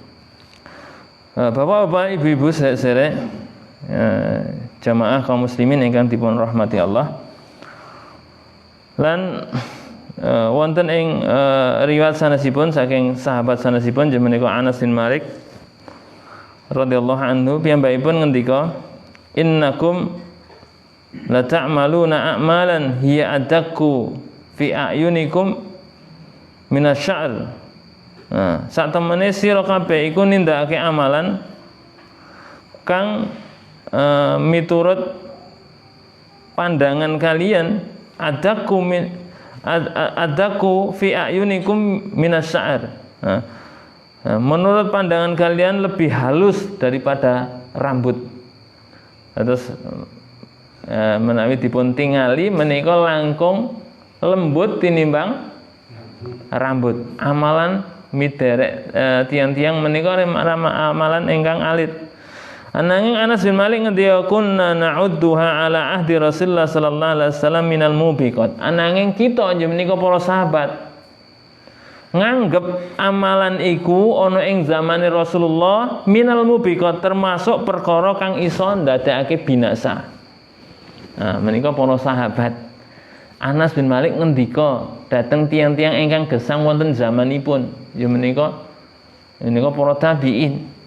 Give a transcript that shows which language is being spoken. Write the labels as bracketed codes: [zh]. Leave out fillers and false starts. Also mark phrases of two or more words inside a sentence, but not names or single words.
[jv] Bapak-bapak, ibu-ibu sedherek jamaah kaum muslimin ingkang dipun rahmati Allah. Lan wonten ing riwayat sanesipun saking sahabat sanesipun menika Anas bin Malik [ar] رضي الله عنه, [jv] piyambakipun ngendika, [ar] إنكم لتعملون أعمالا هي أدق في أعينكم من الشعر. [jv] Sak temene sira kabeh iku nindakake amalan kang miturut pandangan kalian [ar] أدق في أعينكم من الشعر. [id] Menurut pandangan kalian lebih halus daripada rambut. [jv] Terus menawi dipun tingali menika langkung lembut tinimbang rambut. Amalan miderek tiang-tiang menika amalan ingkang alit. Ananging Anas bin Malik ngendika [ar] كنا نعدها على عهد رسول الله صلى الله عليه وسلم من الموبقات. [jv] Ananging kita menika para sahabat nganggep amalan iku ana ing zamane Rasulullah [ar] من الموبقات, [jv] termasuk perkara kang iso ndadekake binasa. Menika para sahabat. Anas bin Malik ngendika dhateng tiang-tiang ingkang gesang wonten zamanipun, ya menika para tabi'in.